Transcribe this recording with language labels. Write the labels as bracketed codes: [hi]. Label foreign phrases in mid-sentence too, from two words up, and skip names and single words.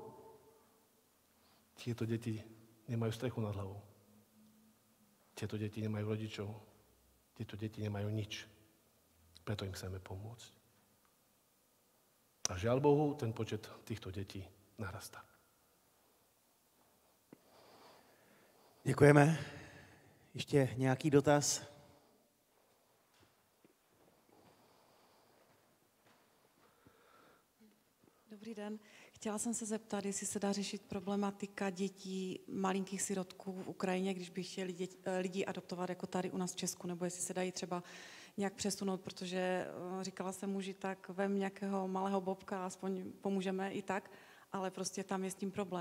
[sk] Tieto deti nemajú strechu nad hlavou. Tieto deti nemajú rodičov. Tieto deti nemajú nič. Preto im chceme pomôcť. A žiaľ Bohu, ten počet týchto detí narastá. [cs] Děkujeme. Ještě nějaký dotaz? Dobrý den. Chtěla jsem se zeptat, jestli se dá řešit problematika dětí, malinkých sirotků v Ukrajině, když by chtěli lidi adoptovat jako tady u nás v Česku, nebo jestli se dají třeba nějak přesunout, protože říkala jsem muži, tak vem nějakého malého bobka, aspoň pomůžeme i tak, ale prostě tam je s tím problém.